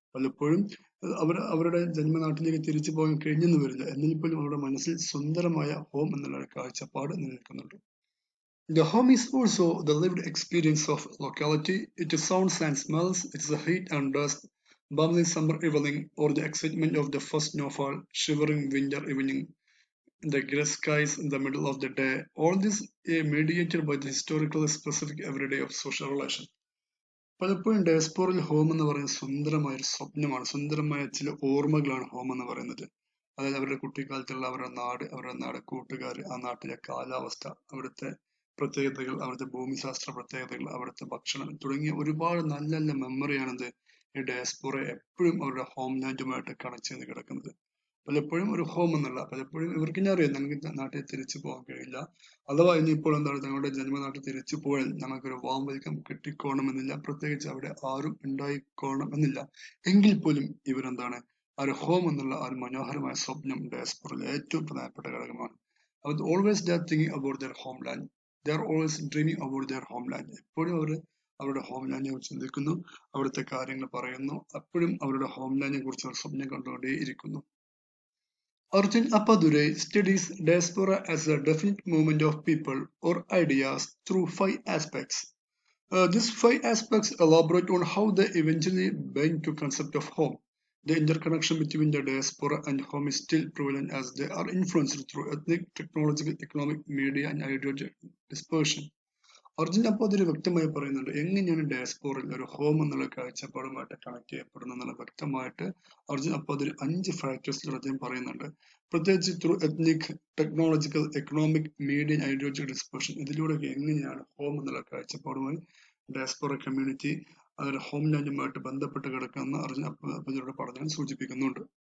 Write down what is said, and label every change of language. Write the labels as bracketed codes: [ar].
[ml] പലപ്പോഴും അവരുടെ ജന്മനാട്ടിലേക്ക് തിരിച്ചു പോകാൻ കഴിഞ്ഞെന്ന് വരില്ല, എന്നാൽ പോലും അവരുടെ മനസ്സിൽ സുന്ദരമായ ഹോം എന്നുള്ള കാഴ്ചപ്പാട് നിലനിൽക്കുന്നുണ്ട്. [en] The home is also the lived experience of locality. It is sounds and smells, it's the heat and dust, balmy summer evening, or the excitement of the first snowfall, shivering winter evening, the grey skies in the middle of the day. All this is mediated by the historical specific everyday of social relation. [ml] പലപ്പോഴും ഡയസ്പോറയിൽ home എന്ന് പറയുന്നത് സുന്ദരമായ ഒരു സ്വപ്നമാണ്, സുന്ദരമായ ചില ഓർമ്മകളാണ് home എന്ന് പറയുന്നത്. അതായത് അവരുടെ കുട്ടിക്കാലത്തുള്ള അവരുടെ നാട്, കൂട്ടുകാർ, ആ നാട്ടിലെ കാലാവസ്ഥ, അവിടുത്തെ പ്രത്യേകതകൾ, അവിടുത്തെ ഭൂമിശാസ്ത്ര പ്രത്യേകതകൾ, അവിടുത്തെ ഭക്ഷണം തുടങ്ങിയ ഒരുപാട് നല്ല നല്ല മെമ്മറിയാണിത് ഈ ഡയസ്പോറ എപ്പോഴും അവരുടെ ഹോം ലാൻഡുമായിട്ട് കണക്ട് ചെയ്ത് കിടക്കുന്നത്. പലപ്പോഴും ഒരു ഹോം എന്നുള്ള, പലപ്പോഴും ഇവർക്ക് തന്നെ അറിയാം ഞങ്ങൾക്ക് നാട്ടിൽ തിരിച്ചു പോകാൻ കഴിയില്ല, അഥവാ ഇനിയിപ്പോൾ എന്താണ് ഞങ്ങളുടെ ജന്മനാട്ടിൽ തിരിച്ചു പോയാൽ ഞങ്ങൾക്കൊരു വാം വെൽക്കം കിട്ടിക്കോണമെന്നില്ല, പ്രത്യേകിച്ച് അവിടെ ആരും ഉണ്ടായിക്കോണം എന്നില്ല. എങ്കിൽ പോലും ഇവരെന്താണ് ആ ഒരു ഹോം എന്നുള്ള ആ ഒരു മനോഹരമായ സ്വപ്നം ഡയസ്പോറയിലെ ഏറ്റവും പ്രധാനപ്പെട്ട ഘടകമാണ്. അവർ [en] Always they are thinking about their home land, they are always dreaming about their home land. [ml] എപ്പോഴും അവർ അവരുടെ ഹോം ലാൻഡിനെ കുറിച്ച് ചിന്തിക്കുന്നു, അവിടുത്തെ കാര്യങ്ങൾ പറയുന്നു, എപ്പോഴും അവരുടെ ഹോം ലാൻഡിനെ കുറിച്ച് അവർ സ്വപ്നം കണ്ടുകൊണ്ടേ ഇരിക്കുന്നു. [en] Arjun Appadurai studies diaspora as a definite movement of people or ideas through 5 aspects. These 5 aspects elaborate on how they eventually bind to concept of home. The interconnection between the diaspora and home is still prevalent as they are influenced through ethnic, technological, economic, media and ideological dispersion. [ml] Arjun അപ്പോൾ അതൊരു വ്യക്തമായി പറയുന്നുണ്ട് എങ്ങനെയാണ് ഡയസ്പോറയിൽ ഒരു home എന്നുള്ള കാഴ്ചപ്പാടുമായിട്ട് connect ചെയ്യപ്പെടുന്നത് എന്നുള്ള വ്യക്തമായിട്ട് അർജുൻ അപ്പോൾ അതൊരു 5 ഫാക്ടേഴ്സിലൂടെ അദ്ദേഹം പറയുന്നുണ്ട്. പ്രത്യേകിച്ച് through ethnic, technological, economic, media, ideological dispersion, ഇതിലൂടെയൊക്കെ എങ്ങനെയാണ് ഹോം എന്നുള്ള കാഴ്ചപ്പാടുമായി ഡയസ്പോറ കമ്മ്യൂണിറ്റി അതൊരു ഹോം ലാൻഡുമായിട്ട് ബന്ധപ്പെട്ട് കിടക്കുന്ന അർജുൻ അപ്പോൾ പഠനം സൂചിപ്പിക്കുന്നുണ്ട്.